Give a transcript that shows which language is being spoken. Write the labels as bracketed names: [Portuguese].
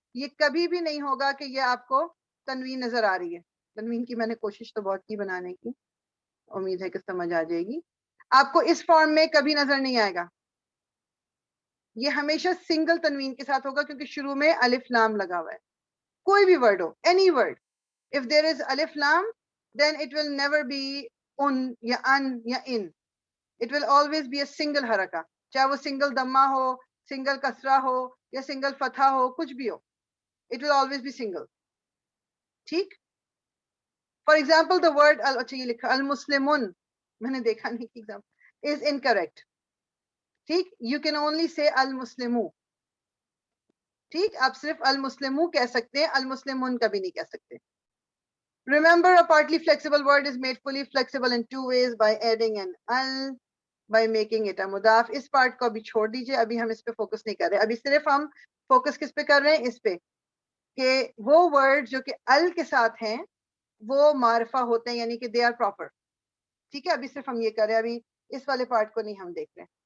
[Urdu] یہ کبھی بھی نہیں ہوگا کہ یہ آپ کو تنوین نظر آ رہی ہے. تنوین کی میں نے کوشش تو بہت کی بنانے کی, امید ہے کہ سمجھ آ جائے گی. آپ کو اس فارم میں کبھی نظر نہیں آئے گا. یہ ہمیشہ سنگل تنوین کے ساتھ ہوگا, کیونکہ شروع میں الف لام لگا ہوا ہے. کوئی بھی word ہو, [English] Any word, if there is alif lam then it will never be un یا an یا in. It will always be a single [Urdu] حرکہ, چاہے وہ سنگل دمہ ہو, سنگل کسرہ ہو یا سنگل فتحہ ہو, کچھ بھی ہو, [English] it will always be single. [Urdu] ٹھیک, for example the word اچھا یہ لکھا المسلمون, میں نے دیکھا نہیں کہ ایگزامپل is incorrect. [English] ٹھیک, you can only say المسلمو. [Urdu] ٹھیک, آپ صرف المسلمو کہہ سکتے ہیں, المسلمون کبھی نہیں کہہ سکتے. [English] Remember, a partly flexible word is made fully flexible in 2 ways: by adding an al, by making it a mudaf. [Urdu] اس part کو ابھی چھوڑ دیجئے, ابھی ہم اس پہ فوکس نہیں کر رہے. ابھی صرف ہم فوکس کس پہ کر رہے ہیں؟ اس پہ کہ وہ ورڈ جو کہ ال کے ساتھ ہیں وہ معرفہ ہوتے ہیں, یعنی کہ [English] they are proper. [Urdu] ٹھیک ہے, ابھی صرف ہم یہ کر رہے ہیں, ابھی اس والے پارٹ کو نہیں ہم دیکھ رہے.